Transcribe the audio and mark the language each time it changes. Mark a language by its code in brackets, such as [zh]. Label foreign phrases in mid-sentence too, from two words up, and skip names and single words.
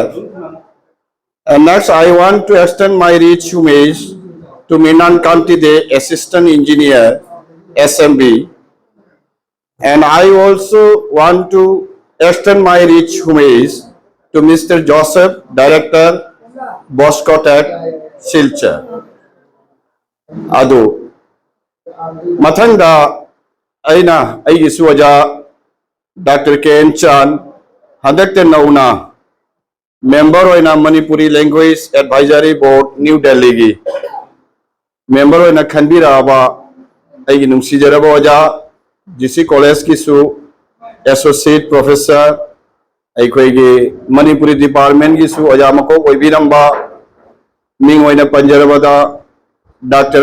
[en] And next I want to extend my rich homage to Mrinal Kanti Dey, Assistant Engineer SMB. And I also want to extend my rich homage to Mr. Joseph, Director Boscotech Silchar. [mni] Adu Mathanga aina aigi suwaja Dr. Ken Chan handakte nauna member oina Manipuri Language Advisory Board New Delhi gi member oina khanbira aba aigi nungsijaraba oja GC College ki su [en] Associate Professor [mni] aikoigi Manipuri Department ki su oja mako oibiramba ming oina panjarabada Dr.